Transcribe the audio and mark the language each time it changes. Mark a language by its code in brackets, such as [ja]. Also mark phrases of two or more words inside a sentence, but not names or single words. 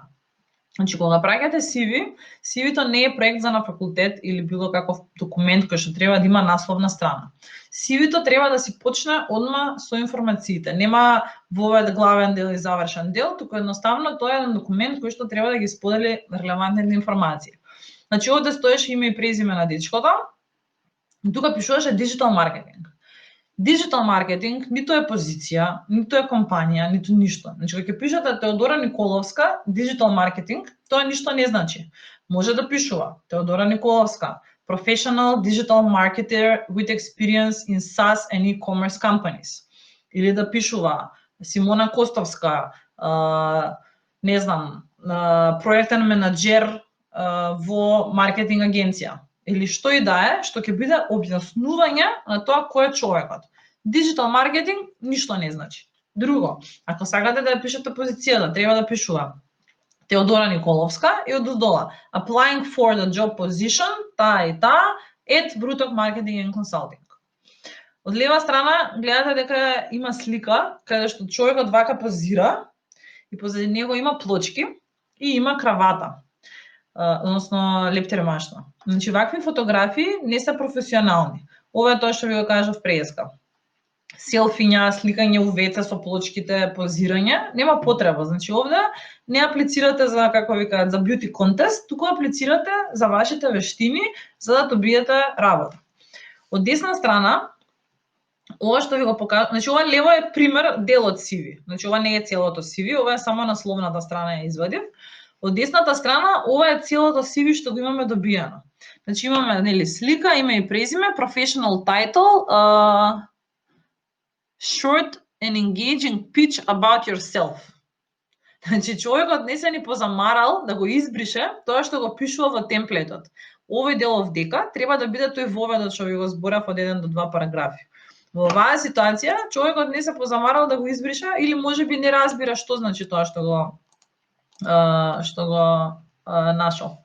[mk] Значи, кога праќате CV, CV-то не е проект за на факултет или било каков документ кој што треба да има насловна страна. CV-то треба да си почне одма со информациите. Нема вовед главен дел и завршен дел, туку едноставно тоа е еден документ кој што треба да ги сподели релевантните информации. Значи, овде стоеше име и презиме на дечкото, и тука пишуваше [en] digital marketing. Digital marketing [mk] ниту е позиција, ниту е компанија, ниту ништо. Значи, кога ќе пишете Теодора Николовска, [en] digital marketing, [mk] тоа ништо не значи. Може да пишува Теодора Николовска, [en] professional digital marketer with experience in SaaS and e-commerce companies. [mk] Или да пишува Симона Костовска, не знам, проектен менаџер во маркетинг агенција. Или што и да е, што ќе биде објаснување на тоа кој е човекот. [en] Digital marketing [mk] ништо не значи. Друго, ако сакате да ја пишете позицијата, треба да пишува Теодора Николовска и одоздола [en] applying for the job position, [mk] таа и таа, [en] at Brutok Marketing and Consulting. [mk] Од лева страна гледате дека има слика каде што човекот вака позира и позади него има плочки и има кравата, односно лептермашно. Значи вакви фотографии не се професионални. Ова е тоа што ви го кажав преска. Селфиња, сликање у веце со плочките, позирање, нема потреба. Значи овде не аплицирате за, како ви кажат, за [en] beauty contest, [mk] туку аплицирате за вашите вештини за да добиете работа. Од десна страна, ова што ви го покажам, значи ова лево е пример дел од CV. Значи ова не е целото CV, ова е само насловната страна ја извадив. Од десната страна ова е целото CV што го имаме добиено. Значи имаме нели слика, име и презиме, [en] professional title, short and engaging pitch about yourself. [mk] Значи човекот не се ни позамарал да го избрише тоа што го пишува во темплетот. Овој делов дека треба да биде тој воведот што ви го зборав од 1 до 2 параграфи. Во оваа ситуација човекот не се позамарал да го избрише или можеби не разбира што значи тоа што го нашол.